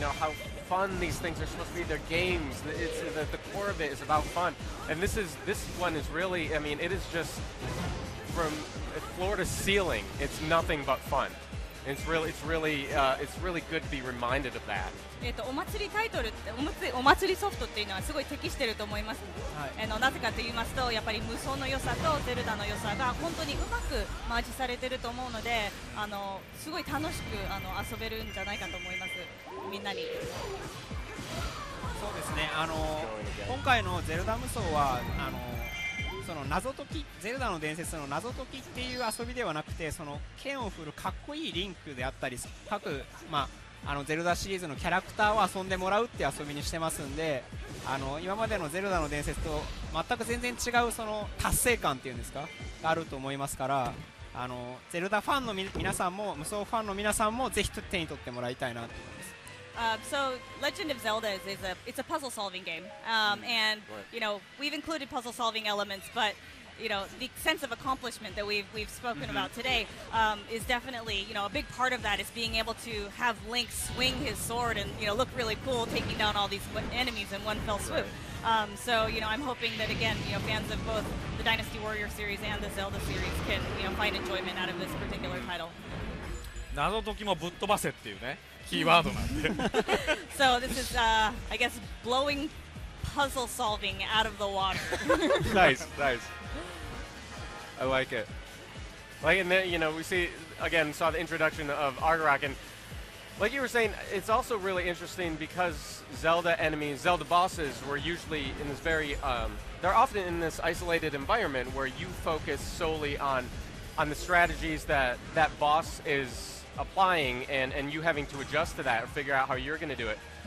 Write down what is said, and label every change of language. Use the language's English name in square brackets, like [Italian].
[English] How fun these things are supposed to be. They're games. It's the core of it is about fun, and this one is really. I mean, it is just from floor to ceiling. It's nothing but fun. It's really good to be reminded of that. [Japanese] お祭りタイトルってお祭りソフトっていうのはすごい適してると思います、なぜかと言いますとやっぱり無双の良さとゼルダの良さが本当にうまくマージされてると思うのですごい楽しく遊べるんじゃないかと思います、みんなに。そうですね、今回のゼルダ無双はその謎解き、ゼルダの伝説の謎解きっていう遊びではなくて、その剣を振るかっこいいリンクであったり各、ゼルダシリーズのキャラクターを遊んでもらうっていう遊びにしてますんで、今までのゼルダの伝説と全く全然違うその達成感っていうんですかがあると思いますから、ゼルダファンの皆さんも無双ファンの皆さんもぜひ手に取ってもらいたいなと思います。 [English] So Legend of Zelda it's a puzzle solving game, and we've included puzzle solving elements, but the sense of accomplishment that we've spoken about today is definitely a big part of that is being able to have Link swing his sword and look really cool, taking down all these enemies in one fell swoop. So I'm hoping that again fans of both the Dynasty Warrior series and the Zelda series can find enjoyment out of this particular title. [Japanese] 謎解きもぶっ飛ばせっていうねキーワードなんで。 [English] So this is I guess blowing puzzle solving out of the water. Nice. I like it. And then we saw the introduction of Argarok, and like you were saying, it's also really interesting because Zelda enemies, Zelda bosses were usually in this they're often in this isolated environment where you focus solely on the strategies that boss is applying and you having to adjust to that or figure out how you're going to do it.